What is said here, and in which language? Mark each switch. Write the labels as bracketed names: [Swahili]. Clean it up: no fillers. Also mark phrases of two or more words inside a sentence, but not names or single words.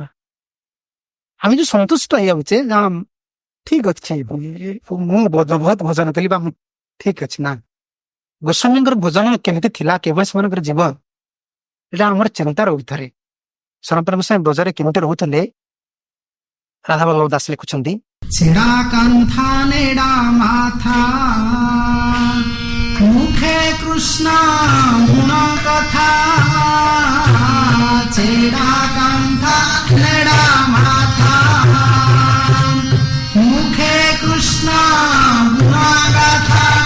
[Odia] ଆମେ ଯୋଉ ସନ୍ତୁଷ୍ଟ ହେଇଯାଉଛେ, ଠିକ ଅଛି ମୁଁ ବହୁତ ଭୋଜନ କଲି ବା ଠିକ ଅଛି ନା। ଗୋସ୍ୱାମୀଙ୍କର ଭୋଜନ କେମିତି ଥିଲା, କେବଳ ସେମାନଙ୍କର ଜୀବନ, ଏଇଟା ଆମର ଚିନ୍ତାର ଉର୍ଦ୍ଧ୍ୱରେ। ସନାତନ ଗୋସ୍ୱାମୀ ବ୍ରଜରେ କେମିତି ରହୁଥିଲେ, ରାଧାବଲ୍ଲଭ ଦାସ ଲେଖୁଛନ୍ତି, [Bangla] ছেড়া কান্থা নেড়া মাথা মুখে কৃষ্ণ গুণ কথা ছেড়া কান্থা নেড়া মাথা মুখে কৃষ্ণ গুণ কথা